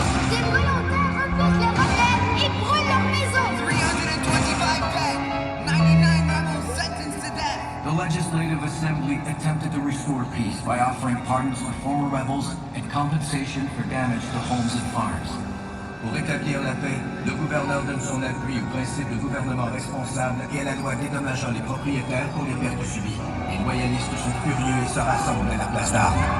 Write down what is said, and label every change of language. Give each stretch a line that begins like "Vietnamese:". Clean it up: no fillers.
French: Des volontaires repoussent les rebelles et brûlent leurs maisons.
English: 325 dead. 99 rebels sentenced to death. The Legislative Assembly attempted to restore peace by offering pardons to former rebels and compensation for damage to homes and farms.
French: Pour rétablir la paix, le gouverneur donne son appui au principe de gouvernement responsable et à la loi dédommageant les propriétaires pour les pertes subies. Les loyalistes sont furieux et se rassemblent à la place d'armes.